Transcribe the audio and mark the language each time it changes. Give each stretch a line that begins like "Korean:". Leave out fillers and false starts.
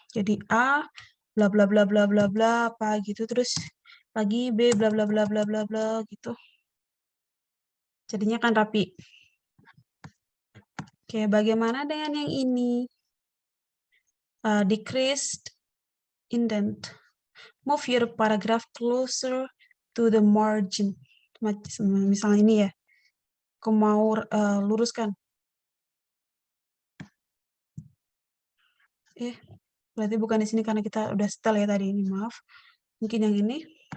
Indonesian: Jadi A bla bla bla bla bla bla apa gitu, terus lagi B bla bla bla bla bla bla gitu. Jadinya kan rapi. Oke, bagaimana dengan yang ini?
English: Decreased indent. Move your paragraph closer to the margin.
Indonesian: Misalnya ini ya, aku mau luruskan. Berarti bukan di sini karena kita udah setel ya tadi ini, maaf. Mungkin yang ini.